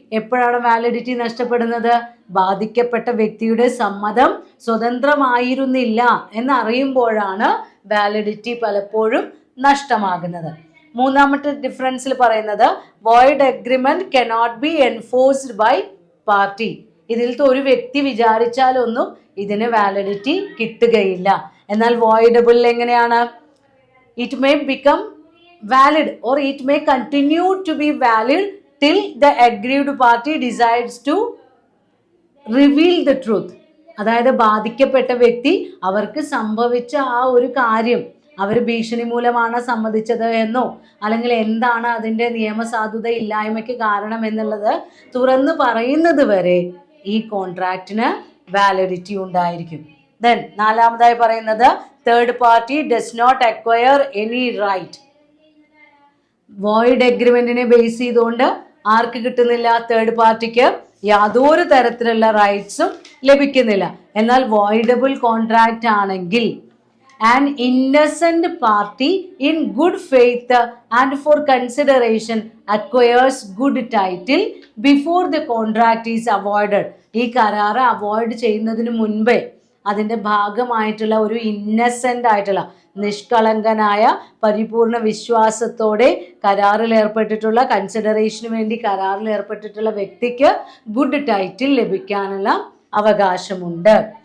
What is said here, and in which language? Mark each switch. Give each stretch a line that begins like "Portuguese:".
Malayalam: എപ്പോഴാണ് വാലിഡിറ്റി നഷ്ടപ്പെടുന്നത്? ബാധിക്കപ്പെട്ട വ്യക്തിയുടെ സമ്മതം സ്വതന്ത്രമായിരുന്നില്ല എന്നറിയുമ്പോഴാണ് വാലിഡിറ്റി പലപ്പോഴും നഷ്ടമാകുന്നത്. മൂന്നാമത്തെ ഡിഫറൻസിൽ പറയുന്നത്
English: Void agreement cannot be enforced by party.
Malayalam: ഇതിലത്തെ ഒരു വ്യക്തി വിചാരിച്ചാലൊന്നും ഇതിന് വാലിഡിറ്റി കിട്ടുകയില്ല. എന്നാൽ വോയിഡബിളിൽ എങ്ങനെയാണ്?
English: It may become valid or it may continue to be valid till the aggrieved party decides to reveal the truth.
Malayalam: അതായത് ബാധിക്കപ്പെട്ട വ്യക്തി അവർക്ക് സംഭവിച്ച ആ ഒരു കാര്യം അവർ ഭീഷണി മൂലമാണ് സമ്മതിച്ചത് എന്നോ അല്ലെങ്കിൽ എന്താണ് അതിൻ്റെ നിയമസാധുത ഇല്ലായ്മയ്ക്ക് കാരണം എന്നുള്ളത് തുറന്നു പറയുന്നത് വരെ ഈ കോൺട്രാക്റ്റിന് വാലിഡിറ്റി ഉണ്ടായിരിക്കും.
English: then
Malayalam: നാലാമതായി പറയുന്നത്
English: Third party does not acquire any right.
Malayalam: Void എഗ്രിമെന്റിനെ base ചെയ്തുകൊണ്ട് ആർക്ക് കിട്ടുന്നില്ല? തേർഡ് പാർട്ടിക്ക് യാതൊരു തരത്തിലുള്ള റൈറ്റ്സും ലഭിക്കുന്നില്ല. എന്നാൽ വോയിഡബിൾ കോൺട്രാക്റ്റ് ആണെങ്കിൽ
English: an innocent party in good faith and for consideration acquires good title before the contract is awarded.
Malayalam: ഈ കരാറ് അവോയ്ഡ് ചെയ്യുന്നതിന് മുൻപേ അതിൻ്റെ ഭാഗമായിട്ടുള്ള ഒരു ഇന്നസെൻ്റ് ആയിട്ടുള്ള നിഷ്കളങ്കനായ പരിപൂർണ വിശ്വാസത്തോടെ കരാറിൽ ഏർപ്പെട്ടിട്ടുള്ള കൺസിഡറേഷന് വേണ്ടി കരാറിൽ ഏർപ്പെട്ടിട്ടുള്ള വ്യക്തിക്ക് ഗുഡ് ടൈറ്റിൽ ലഭിക്കാനുള്ള അവകാശമുണ്ട്.